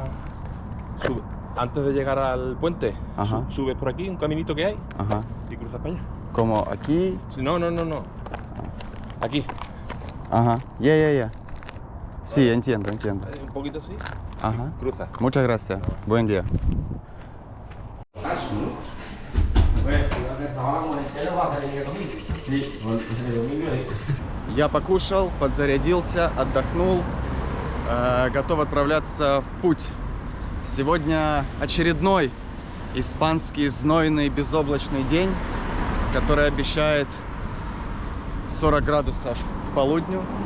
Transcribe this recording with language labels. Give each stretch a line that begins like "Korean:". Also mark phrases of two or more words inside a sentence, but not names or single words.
Spanish: Antes de llegar al puente, Ajá. subes por aquí, un caminito que hay, Ajá. y cruzas para allá. Como aquí. No. Aquí. Ajá. Ya. Sí, entiendo. Un poquito así. Ajá. Cruzas. Muchas gracias. Buen día.
Russian: Я покушал, подзарядился, отдохнул, готов отправляться в путь. Сегодня очередной испанский знойный безоблачный день, который обещает 40 градусов к полудню.